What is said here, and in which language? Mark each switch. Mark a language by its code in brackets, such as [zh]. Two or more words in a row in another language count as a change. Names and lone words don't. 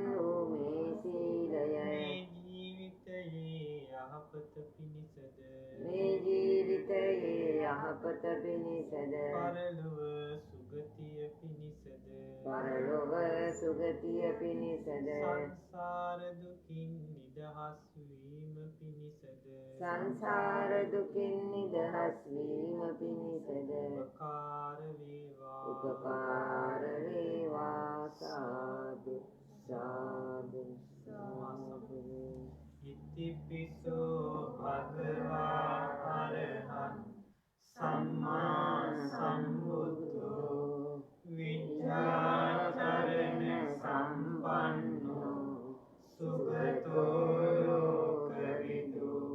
[si] වූ මේ සීලය මේ ජීවිතයේ යහපත පිණිසද මේ ජීවිතයේ යහපත පිණිසද පරලොව සුගතිය පිණිසද පරලොව සුගතිය පිණිසද සංසාර දුකින් නිදහස් වීම පිණිසද සංසාර දුකින් නිදහස් වීම පිණිසද උපකාර වේවා සාදු සාදු සාදු [pi] ඉතිපිසෝ භගවා අරහං සම්මා සම්බුද්ධෝ විද්‍යාචරණ සම්පන්නෝ සුගතෝ ලෝකවිදු